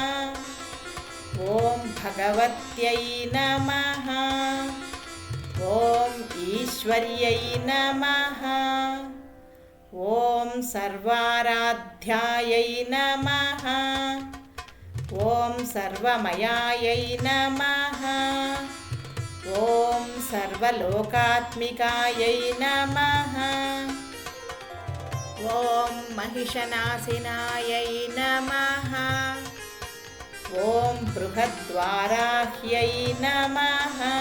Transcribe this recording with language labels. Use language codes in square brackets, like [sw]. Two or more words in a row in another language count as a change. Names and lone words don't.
[sa] ॐ भगवत्यै नमः। ॐ ईश्वर्यै नमः। ॐ सर्वाराध्यायै नमः। ఓం సర్వమయాయై నమః. ఓం సర్వలోకాత్మికాయై నమః. ఓం మహిషనాశినాయై నమః. ఓం బృహద్వారాహ్యై నమః.